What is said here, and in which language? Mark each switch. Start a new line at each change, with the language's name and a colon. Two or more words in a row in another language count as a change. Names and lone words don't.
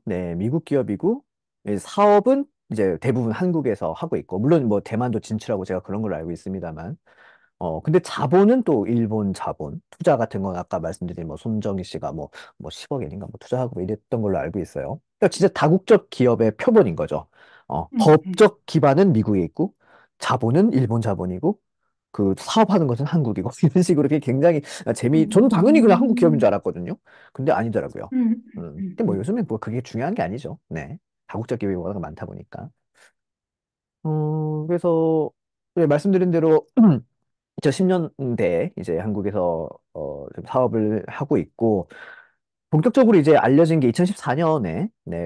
Korean: 네, 미국 기업이고, 예, 사업은 이제 대부분 한국에서 하고 있고, 물론 뭐 대만도 진출하고 제가 그런 걸로 알고 있습니다만, 근데 자본은 또 일본 자본, 투자 같은 건 아까 말씀드린 뭐 손정희 씨가 뭐 10억 엔인가 뭐 투자하고 뭐 이랬던 걸로 알고 있어요. 그러니까 진짜 다국적 기업의 표본인 거죠. うん、うん。 법적 기반은 미국에 있고, 자본은 일본 자본이고, 그 사업하는 것은 한국이고, 이런 식으로 이렇게 굉장히 う 저는 당연히 그냥 한국 기업인 줄 ん。 알았거든요. 근데 아니더라고요. うん。うん。 근데 う 뭐 ん。 요즘엔 뭐 그게 중요한 게 아니죠. 네. 다국적 기업이 워낙 많다 보니까. 그래서 네, 말씀드린 대로 2010년대에 이제 한국에서 좀 사업을 하고 있고 본격적으로 이제 알려진 게 2014년에 네,